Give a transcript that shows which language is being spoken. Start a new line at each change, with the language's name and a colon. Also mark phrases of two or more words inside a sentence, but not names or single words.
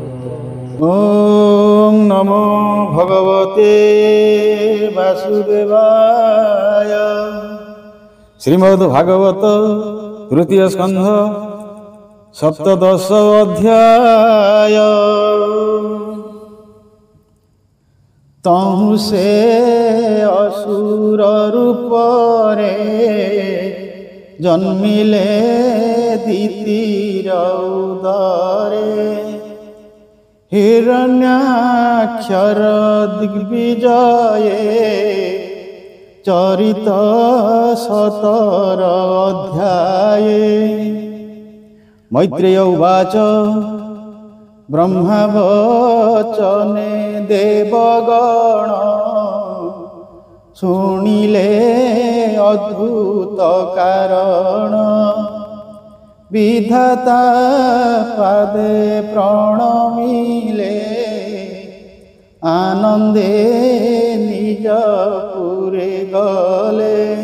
Sanskrit: ওং নমো ভগবতে বাসুদেবায়।
Odia: ଶ୍ରୀମଦ୍ଭାଗବତ ତୃତୀୟ ସ୍କନ୍ଧ ସପ୍ତଦଶ ଅଧ୍ୟାୟ। তহু ସେ ଅସୁର ରୂପରେ ଜନ୍ମିଲେ ଦିତିର ଉଦରେ। ହିରଣ୍ୟାକ୍ଷର ଦିଗ୍ବିଜୟେ ଚରିତ 17 ଅଧ୍ୟାୟେ। ମୈତ୍ରେୟ ଉବାଚ ବ୍ରହ୍ମାବଚନେ ଦେବଗଣ ଶୁଣିଲେ ଅଦ୍ଭୁତ କାରଣ। ବିଧାତା ପାଦେ ପ୍ରଣମିଲେ ଆନନ୍ଦେ ନିଜ ପୁରେ ଗଲେ।